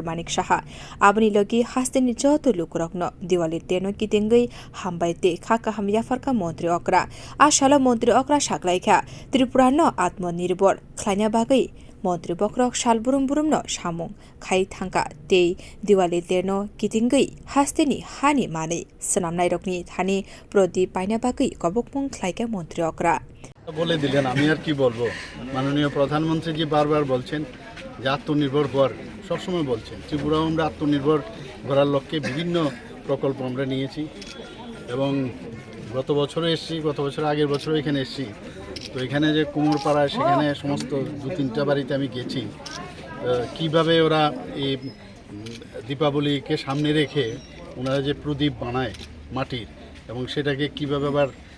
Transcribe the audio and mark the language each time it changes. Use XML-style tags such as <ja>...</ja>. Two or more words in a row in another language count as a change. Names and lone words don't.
<trp>Manik Saha abni logi hasteni joto lukurokno Diwali ter no kitingwi hambaite khaka hamyafarka montri okra ashalo montri okra saklaikha Tripura no atmanirbhar khlaina bagai montri bokrok sal burum no samung khai thangka tei Diwali terno kitingwi hasteni hani manai snamnai rokni thani pradeep paina bagai kobokmung khlaika montri okra</trp> <bn>বলে দিলেন আমি আর কি বলবো মাননীয় প্রধানমন্ত্রী জি বারবার বলছেন যে আত্মনির্ভর কর সব সময় বলছেন ত্রিপুরা আমরা আত্মনির্ভর করার লক্ষ্যে বিভিন্ন প্রকল্প আমরা নিয়েছি এবং গত বছরও এসেছি গত বছর আগের বছরও এখানে এসেছি তো এখানে যে কুমোরপাড়ায় সেখানে সমস্ত দু তিনটা বাড়িতে আমি গেছি কিভাবে ওরা এই দীপাবলিকে সামনে রেখে ওনারা যে প্রদীপ বানায় মাটির এবং সেটাকে কিভাবে আবার</bn>